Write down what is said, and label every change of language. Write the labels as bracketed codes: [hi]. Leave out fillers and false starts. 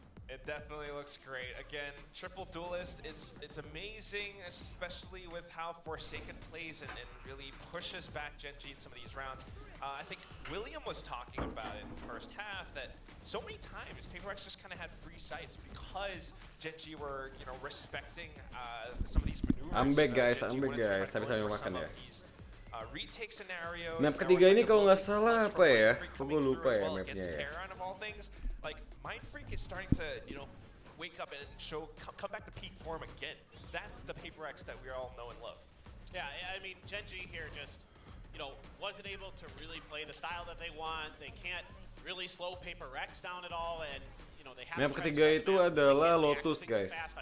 [en] It definitely looks great. Again, triple duelist, it's amazing, especially with how Forsaken plays and really pushes back Genji in some of these rounds. I think William was talking about it in the first half, that so many times PaperX just kind of had free sights because Genji were, you know, respecting some of these maneuvers. I'm back guys, [id] sambil makan ya. [en] Retake scenarios. [id] Map ketiga ini kalau nggak salah apa ya? Kok gue lupa ya mapnya ya. [en] Like, Mind Freak is starting to, you know, wake up and come back to peak form again. That's the PaperX that we all know and love. Yeah, I mean, Genji here just, you know, wasn't able to really play the style that they want. They can't really slow PaperX down at all, and you know, they have. [id] Map ketiga itu adalah Lotus guys.